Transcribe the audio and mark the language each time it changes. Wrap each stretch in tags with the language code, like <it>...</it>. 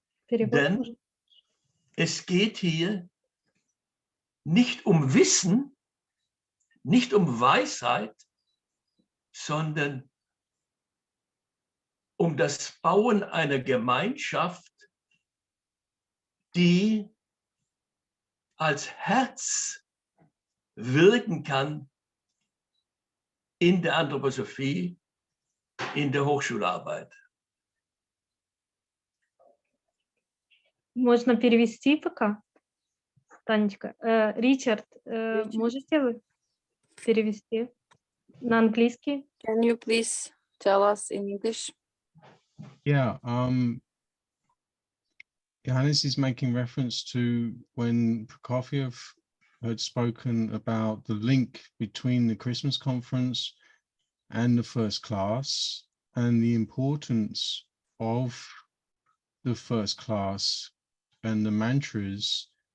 <de>Denn es geht hier nicht um Wissen, nicht um Weisheit, sondern um das Bauen einer Gemeinschaft, die als Herz wirken kann in der Anthroposophie, in der Hochschularbeit.</de> <ru>Можно перевести пока, Танечка. Ричард, можете вы перевести на английский?</ru> <en>Can you please tell us in English? Yeah, Johannes is making reference to when Prokofiev had spoken about the link between the Christmas conference and the first class and the importance of the first class and the mantras,</en>